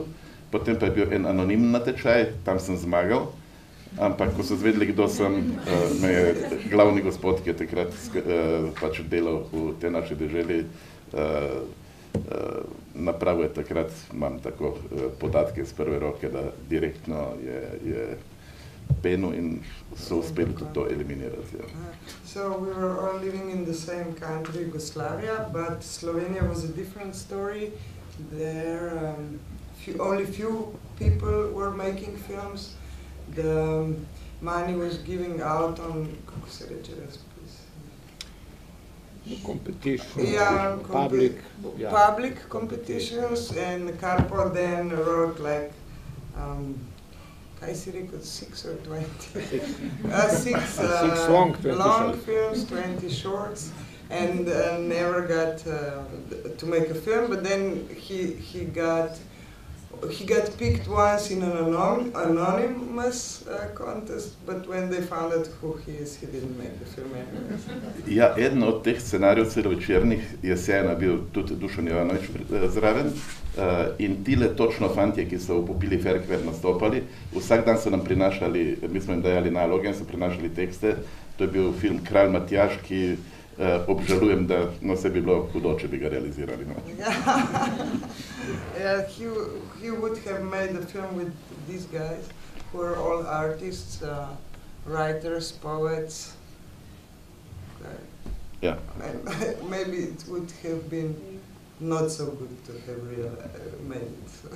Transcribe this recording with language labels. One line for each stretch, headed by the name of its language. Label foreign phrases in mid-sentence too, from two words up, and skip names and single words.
Slovenian: Potem pa je bil en anonimen natečaj, tam sem zmagal, ampak ko so zvedeli, kdo sem, me je glavni gospod, ki je takrat pač delal v te naši deželi, napravil je takrat, imam tako podatke iz prve roke, da direktno je penil in so uspeli tudi to eliminirati.
English: So we were all living in the same country, Yugoslavia, but Slovenia was a different story. There only few people were making films. The money was giving out on,
Slovenian: kako se reče,
English: competition, public competitions, and Karpo then wrote like,
Slovenian: kaj si rekel,
English: 6 or 20? 6 long films, 20 shorts, and never got to make a film, but then he got picked once in an anonymous contest, but when they found out who he is, he didn't make the film anyway.
Slovenian: Ja, eden od teh scenarijev celovečernih je sjajno bil tudi Dušan Jovanović zraven in tile točno fantje, ki so v Pupili Ferkver nastopali, vsak dan so nam prinašali, mi smo jim dajali naloge in so prinašali tekste. To je bil film Kralj Matjaž, ki obžalujem, da se bi bilo hudo, če bi ga realizirali.
English: Yeah, he would have made a film with these guys, who are all artists, writers, poets. Yeah. And maybe it would have been not so good to have real made it.